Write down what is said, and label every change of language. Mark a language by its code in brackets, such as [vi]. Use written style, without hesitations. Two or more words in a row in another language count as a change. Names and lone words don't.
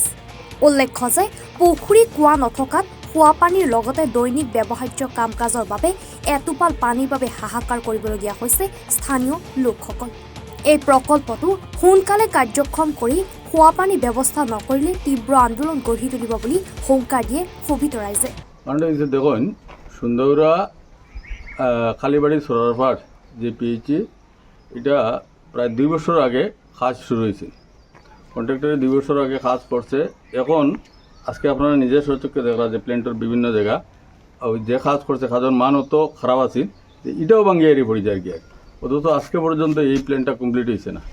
[as] উল্লেখ্য যে পুখুৰী কুঁৱা নথকাত খোৱাপানীৰ লগতে দৈনিক ব্যৱহাৰ্য কাম কাজৰ বাবে এটোপাল পানীৰ বাবে হাহাকাৰ কৰিবলগীয়া হৈছে স্থানীয় লোকসকল। এই প্ৰকল্পটো সোনকালে কাৰ্যক্ষম কৰি খোৱাপানী ব্যৱস্থা নকৰিলে তীব্ৰ আন্দোলন গঢ়ি তুলিব বুলি হুংকাৰ দিয়ে ক্ষোভিত ৰাইজে। [bn] দেখুন সুন্দরা কালীবাড়ি সরারপাট যে পেয়েছি এটা প্রায় 2 বছর আগে কাজ শুরু হয়েছে। কন্ট্রাক্টরে 2 বছর আগে কাজ করছে। এখন আজকে আপনারা নিজের সচক্ষে দেখলাম যে প্ল্যান্টের বিভিন্ন জায়গা ওই যে কাজ করছে কাজের মান তো খারাপ আছে, এটাও ভাঙিয়ে এড়িয়ে পড়ে যায় কি অথচ আজকে পর্যন্ত এই প্ল্যানটা কমপ্লিট হয়েছে না।